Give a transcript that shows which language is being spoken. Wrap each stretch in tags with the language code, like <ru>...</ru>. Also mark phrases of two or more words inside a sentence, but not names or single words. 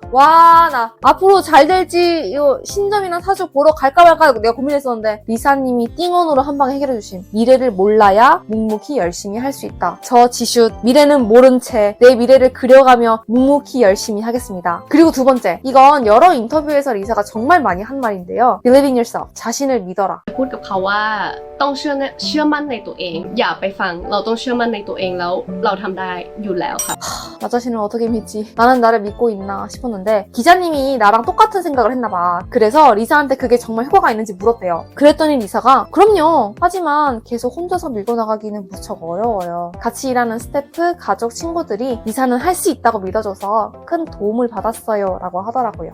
<ko>와, 나 앞으로 잘 될지 이거 신점이나 사주 보러 갈까 말까 내가 고민했었는데 리사님이 띵언으로 한 방에 해결해주신 미래를 몰라야 묵묵히 열심히 할 수 있다. 저 지슛 미래는 모른 채 내 미래를 그려가며 묵묵히 열심히 하겠습니다. 그리고 두 번째, 이건 여러 인터뷰에서 리사가 정말 많이 한 말인데요.</ko> <en>Believe in yourself.</en> <ko>자신을 믿어라.</ko> <th>พูดกับเขาว่าต้องเชื่อมั่นในตัวเอง อย่าไปฟังเราต้องเชื่อมั่นในตัวเองแล้วเราทำได้อยู่แล้วค่ะ</th> <ko>나 자신을 어떻게 믿지? 나는 나를 믿고 있나 싶었는데 기자님이 나랑 똑같은 생각을 했나봐. 그래서 리사한테 그게 정말 효과가 있는지 물었대요. 그랬더니 리사가 그럼요. 하지만 계속 혼자서 밀고 나가기는 무척 어려워요. 같이 일하는 스태프, 가족, 친구들이 리사는 할 수 있다고 믿어줘서 큰 도움을 받았어요 라고 하더라고요.</ko>